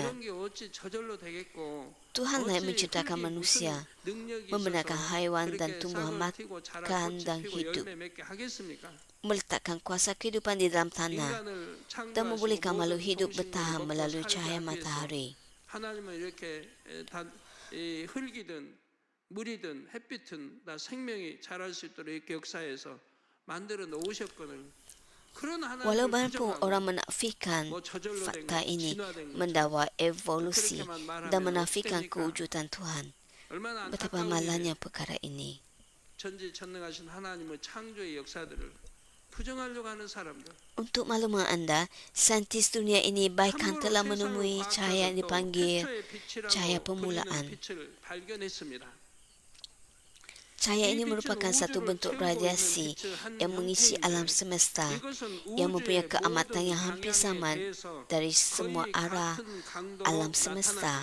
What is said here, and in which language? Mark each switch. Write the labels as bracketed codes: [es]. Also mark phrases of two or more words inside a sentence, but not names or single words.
[ms] Tuhanlah yang menciptakan manusia, membenarkan haiwan dan tumbuhan makan dan hidup, meletakkan kuasa kehidupan di dalam tanah dan membolehkan makhluk hidup bertahan melalui cahaya matahari. [ko] 하나님은 이렇게 흙이든 물이든 햇빛은 다 생명이 자랄 수 있도록 이렇게 역사해서 만들어 놓으셨거늘. [ms] Walau banyak orang menafikan fakta ini mendakwa evolusi dan menafikan kewujudan Tuhan, betapa malangnya perkara ini. [ko] 전지전능하신 하나님의 창조의 역사들을 부정하려고 하는 사람들. [ms] Untuk makluman anda, saintis dunia ini bahkan telah menemui cahaya yang dipanggil cahaya permulaan. Cahaya ini merupakan satu bentuk radiasi yang mengisi alam semesta yang mempunyai keamatan yang hampir sama dari semua arah alam semesta.